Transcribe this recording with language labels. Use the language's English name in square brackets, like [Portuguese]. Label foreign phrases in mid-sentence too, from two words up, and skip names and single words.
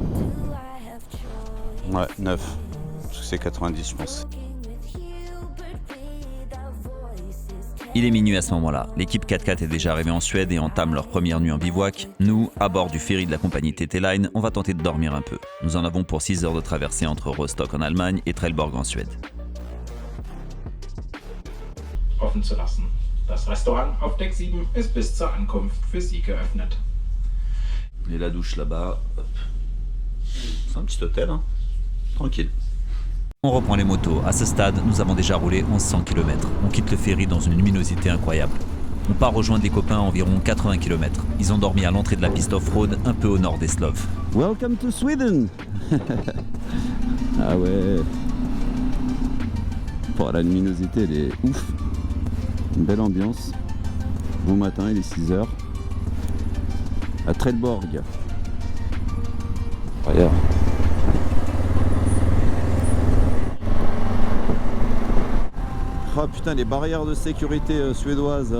[French] Ouais, 9. Parce que c'est 90 je pense. Il est minuit à ce moment-là. L'équipe 4x4 est déjà arrivée en Suède et entame leur première nuit en bivouac. Nous, à bord du ferry de la compagnie TT Line, on va tenter de dormir un peu. Nous en avons pour 6 heures de traversée entre Rostock en Allemagne et Trelleborg en Suède. [German] Offen zu lassen. Das Restaurant auf Deck 7 ist bis zur Ankunft für Sie geöffnet. [French] Et la douche là-bas, hop. C'est un petit hôtel, hein. Tranquille. On reprend les motos. À ce stade, nous avons déjà roulé 1100 km. On quitte le ferry dans une luminosité incroyable. On part rejoindre les copains à environ 80 km. Ils ont dormi à l'entrée de la piste off-road, un peu au nord des Sloves. [English] Welcome to Sweden. [French] Ah ouais. Bon, la luminosité, elle est ouf. Une belle ambiance. Bon matin, il est 6h. À Trelleborg. Regarde. Oh putain, les barrières de sécurité suédoises.